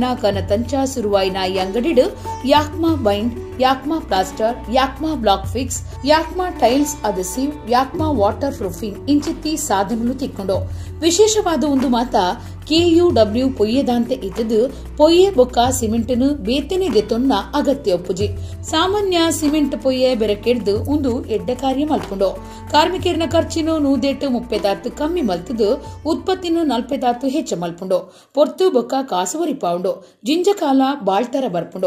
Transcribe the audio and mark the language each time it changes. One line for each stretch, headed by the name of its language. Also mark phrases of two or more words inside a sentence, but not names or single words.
Tulu: ಕನತಂಚ ಸುರುವಾಯಿನ ಈ ಅಂಗಡಿಡು ಯಾಕ್ಮಾ ಬೈಂಡ್, ಯಾಕ್ಮಾ ಪ್ಲಾಸ್ಟರ್, ಯಾಕ್ಮಾ ಬ್ಲಾಕ್ ಫಿಕ್ಸ್, ಯಾಕ್ಮಾ ಟೈಲ್ಸ್ ಅದೆಸಿವ್, ಯಾಕ್ಮಾ ವಾಟರ್ ಪ್ರೂಫಿಂಗ್ ಇಂಚಿತ್ತಿ ಸಾಧನಗಳು ತಿಕ್ಕೊಂಡು ವಿಶೇಷವಾದ ಒಂದು ಮಾತ KUW ಪೊಯ್ಯೆದಾಂತೆ ಇದ್ದದು ಪೊಯ್ಯೆ ಬೊಕ್ಕ ಸಿಮೆಂಟ್ನು ಬೇತೆನೆ ದೆತ್ತೊನ್ನ ಅಗತ್ಯ ಒಪ್ಪುಜಿ. ಸಾಮಾನ್ಯ ಸಿಮೆಂಟ್ ಪೊಯ್ಯೆ ಬೆರಕೆಡ್ದು ಒಂದು ಎಡ್ಡೆ ಕಾರ್ಯ ಮಲ್ಕೊಂಡು ಕಾರ್ಮಿಕರಿನ ಖರ್ಚಿನ 130 ಕಮ್ಮಿ ಮಲ್ತದು ಉತ್ಪತ್ತಿನ 40 ಹೆಚ್ಚ ಮಲ್ಪುಂಡು ಪೊರ್ತು ಬೊಕ್ಕ ಕಾಸು ಒರಿಪಾವುಂಡು ಜಿಂಜಕಾಲ ಬಾಳ್ತರ ಬರ್ಪುಂಡು.